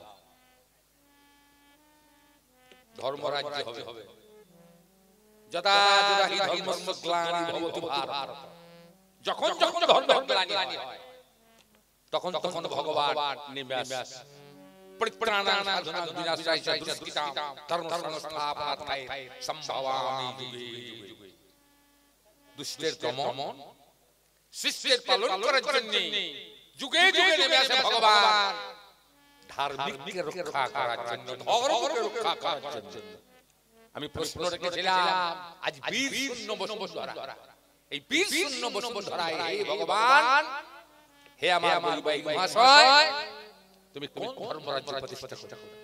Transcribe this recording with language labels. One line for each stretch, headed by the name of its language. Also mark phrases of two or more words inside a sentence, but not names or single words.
Bangla: ধর্মরাজ্য হবে
Sanskrit: যথা যথা হি ধর্মস্য গ্লানি ভবতু ভারত।
Bangla: যখন যখন ধর্মের গ্লানি হয়, তখন তখন ভগবান নেমে আসে।
Sanskrit: परित्राणाय साधनाय विनाशाय च दुष्कृतां धर्म संस्थापनार्थाय संभवामि युगे युगे।
Bangla: দুষ্টের দমন শিষ্যের পালন করার জন্য যুগে যুগে নেমে আসে ভগবান, ধার্মিককে রক্ষা করার জন্য, ধর্মকে রক্ষা করার জন্য। আমি প্রশ্ন রেখেছিলাম আজ বীর শূন্য বসুন্ধরা, এই বীর শূন্য বসুন্ধরায় হে ভগবান, হে আমার বৈবাহিক মহাশয়, তুমি কোন ধর্মরাজ্য প্রতিষ্ঠা করতে?